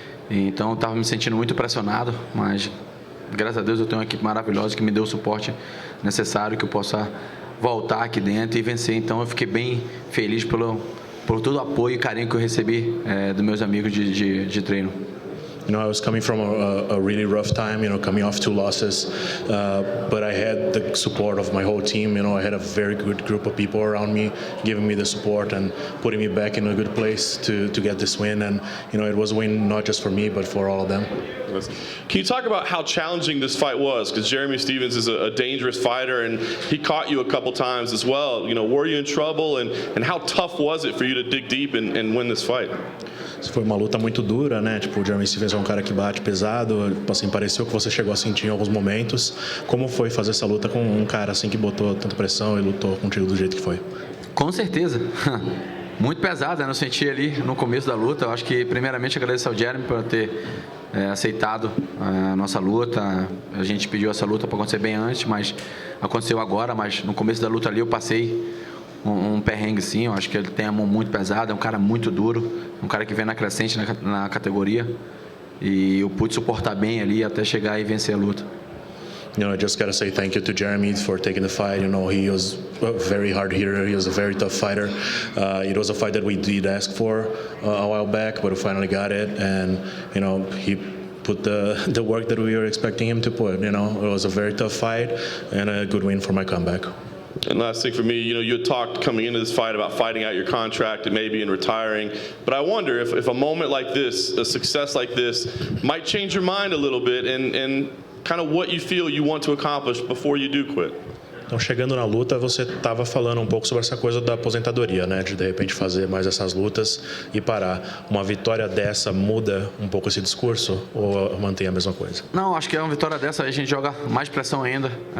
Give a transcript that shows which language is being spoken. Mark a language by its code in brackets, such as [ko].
[pt] Então eu estava me sentindo muito pressionado, mas graças a Deus eu tenho uma equipe maravilhosa que me deu o suporte necessário que eu possa voltar aqui dentro e vencer. Então eu fiquei bem feliz por todo o apoio e carinho que eu recebi dos meus amigos de treino. [en] You know, I was coming from a really rough time, you know, coming off 2 losses, but I had the support of my whole team. You know, I had a very good group of people around me, giving me the support and putting me back in a good place to get this win. And, you know, it was a win not just for me, but for all of them. Can you talk about how challenging this fight was? Because Jeremy Stephens is a dangerous fighter, and he caught you a couple times as well. You know, were you in trouble, and how tough was it for you to dig deep and win this fight? [pt] Foi uma luta muito dura, né? Tipo, o Jeremy Stephens é um cara que bate pesado, assim, pareceu que você chegou a sentir em alguns momentos. Como foi fazer essa luta com um cara assim que botou tanta pressão e lutou contigo do jeito que foi? Com certeza. Muito pesado, né? Eu senti ali no começo da luta. Eu acho que, primeiramente, agradeço ao Jeremy por ter aceitado a nossa luta. A gente pediu essa luta para acontecer bem antes, mas aconteceu agora. Mas no começo da luta ali eu passei um perrengue, sim. Eu acho que ele tem a mão muito pesada, é um cara muito duro, um cara que vem na crescente na categoria, e eu pude suportar bem ali até chegar e vencer a luta. [en] You know, I just gotta say thank you to Jeremy for taking the fight. You know, he was a very hard hitter. He was a very tough fighter. It was a fight that we did ask for a while back, but we finally got it. And you know, he put the work that we were expecting him to put. You know, it was a very tough fight and a good win for my comeback. And last thing for me, you know, you had talked coming into this fight about fighting out your contract and maybe in retiring, but I wonder if a moment like this, a success like this, might change your mind a little bit and kind of what you feel you want to accomplish before you do quit. [pt] Então, chegando na luta, você estava falando um pouco sobre essa coisa da aposentadoria, né? De repente fazer mais essas lutas e parar. Uma vitória dessa muda um pouco esse discurso ou mantém a mesma coisa? Não, acho que uma vitória dessa a gente joga mais pressão ainda.